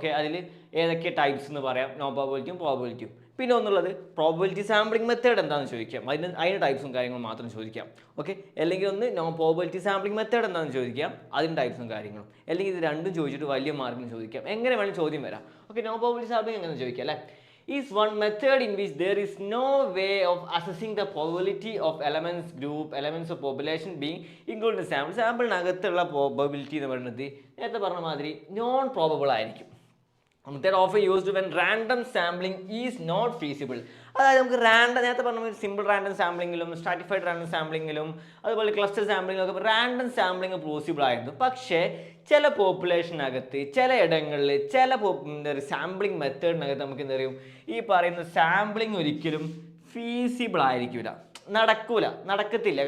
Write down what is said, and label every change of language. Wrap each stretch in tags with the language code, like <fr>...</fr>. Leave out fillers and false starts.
<ml>അതിൽ ഏതൊക്കെ ടൈപ്സ് എന്ന് പറയാം, നോൺ പ്രോബബിലിറ്റിയും പ്രോബബിലിറ്റിയും. പിന്നെ ഒന്നുള്ളത് പ്രോബബിലിറ്റി സാമ്പിളിംഗ് മെത്തേഡ് എന്താണെന്ന് ചോദിക്കാം, അതിൻ്റെ ടൈപ്സും കാര്യങ്ങളും മാത്രം ചോദിക്കാം. അല്ലെങ്കിൽ ഒന്ന് നോൺ പ്രോബബിലിറ്റി സാമ്പിളിംഗ് മെത്തേഡ് എന്താണെന്ന് ചോദിക്കാം, അതിൻ്റെ ടൈപ്സും കാര്യങ്ങളും. അല്ലെങ്കിൽ ഇത് രണ്ടും ചോദിച്ചിട്ട് വലിയ മാർക്കിന് ചോദിക്കാം. എങ്ങനെ വേണമെങ്കിൽ ചോദ്യം വരാം. നോൺ പ്രോബബിലിറ്റി സാമ്പിളിംഗ് എങ്ങനെ ചോദിക്കാം അല്ലേ.</ml> <en>is one method in which there is no way of assessing the probability of elements of population being included in sample.</en> <ml>സാമ്പിളിനകത്തുള്ള probability എന്ന് പറയുന്നത് നേരത്തെ പറഞ്ഞ മാതിരി നോൺ പ്രോബബിൾ ആയിരിക്കും.</ml> <en>Method often used when random sampling is not feasible.</en> <ml>അതായത് നമുക്ക് നേരത്തെ പറഞ്ഞ സിമ്പിൾ റാൻഡം സാമ്പിളിങ്ങിലും സ്ട്രാറ്റിഫൈഡ് റാൻഡം സാമ്പിളിങ്ങിലും അതുപോലെ ക്ലസ്റ്റർ സാമ്പിളിങ്ങിലൊക്കെ റാൻഡം സാമ്പിളിങ് പോസിബിൾ ആയിരുന്നു. പക്ഷേ ചില പോപ്പുലേഷനകത്ത് ചില ഇടങ്ങളിൽ ചില സാമ്പിളിംഗ് മെത്തേഡിനകത്ത് നമുക്ക് എന്താ പറയും, ഈ പറയുന്ന സാമ്പിളിംഗ് ഒരിക്കലും ഫീസിബിൾ ആയിരിക്കില്ല, നടക്കത്തില്ല.</ml>